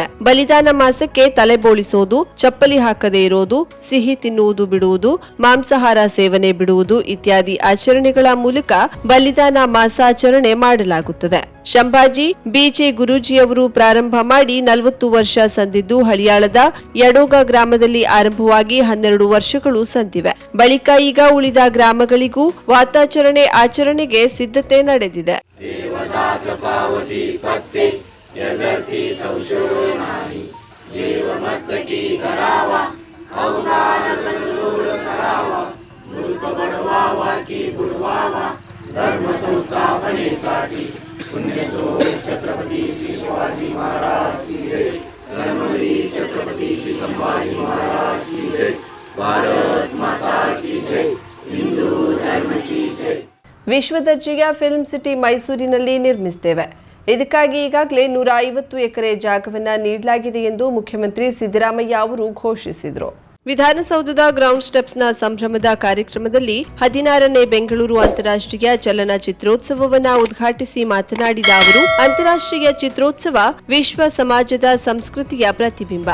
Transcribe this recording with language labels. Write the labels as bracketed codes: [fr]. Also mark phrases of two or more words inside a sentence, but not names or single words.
[kn] ಬಲಿದಾನ ಮಾಸಕ್ಕೆ ತಲೆಬೋಳಿಸೋದು, ಚಪ್ಪಲಿ ಹಾಕದೇ ಇರೋದು, ಸಿಹಿ ತಿನ್ನುವುದು ಬಿಡುವುದು, ಮಾಂಸಾಹಾರ ಸೇವನೆ ಬಿಡುವುದು ಇತ್ಯಾದಿ ಆಚರಣೆಗಳ ಮೂಲಕ ಬಲಿದಾನ ಮಾಸಾಚರಣೆ ಮಾಡಲಾಗುತ್ತದೆ. ಸಂಭಾಜಿ ಬಿಜೆ ಗುರೂಜಿಯವರು ಪ್ರಾರಂಭ ಮಾಡಿ 40 ವರ್ಷ ಸಂದಿದ್ದು ಹಳಿಯಾಳದ ಯಡೋಗ ಗ್ರಾಮದಲ್ಲಿ ಆರಂಭವಾಗಿ 12 ವರ್ಷಗಳು ಸಂದಿವೆ. ಬಳಿಕ ಈಗ ಉಳಿದ ಗ್ರಾಮಗಳಿಗೂ ವಾತಾಚರಣೆ ಆಚರಣೆಗೆ ಸಿದ್ಧತೆ ನಡೆದಿದೆ. [mr] धर्म संस्थापनेसाठी पुण्यश्लोक छत्रपती श्री शिवाजी महाराज [hi] की जय. धर्मवीर छत्रपती श्री संभाजी महाराज की जय. भारत माता की जय. हिंदू धर्म की जय. [kn] ವಿಶ್ವ ದರ್ಜೆಯ ಫಿಲ್ಮ್ ಸಿಟಿ ಮೈಸೂರಿನಲ್ಲಿ ನಿರ್ಮಿಸುತ್ತೇವೆ. ಇದಕ್ಕಾಗಿ ಈಗಾಗಲೇ 150 ಎಕರೆ ಜಾಗವನ್ನು ನೀಡಲಾಗಿದೆ ಎಂದು ಮುಖ್ಯಮಂತ್ರಿ ಸಿದ್ದರಾಮಯ್ಯ ಅವರು ಘೋಷಿಸಿದರು. ವಿಧಾನಸೌಧದ ಗ್ರೌಂಡ್ ಸ್ಟೆಪ್ಸ್ನ ಸಂಭ್ರಮದ ಕಾರ್ಯಕ್ರಮದಲ್ಲಿ 16ನೇ ಬೆಂಗಳೂರು ಅಂತಾರಾಷ್ಟ್ರೀಯ ಚಲನಚಿತ್ರೋತ್ಸವವನ್ನು ಉದ್ಘಾಟಿಸಿ ಮಾತನಾಡಿದ ಅವರು, ಅಂತಾರಾಷ್ಟ್ರೀಯ ಚಿತ್ರೋತ್ಸವ ವಿಶ್ವ ಸಮಾಜದ ಸಂಸ್ಕೃತಿಯ ಪ್ರತಿಬಿಂಬ.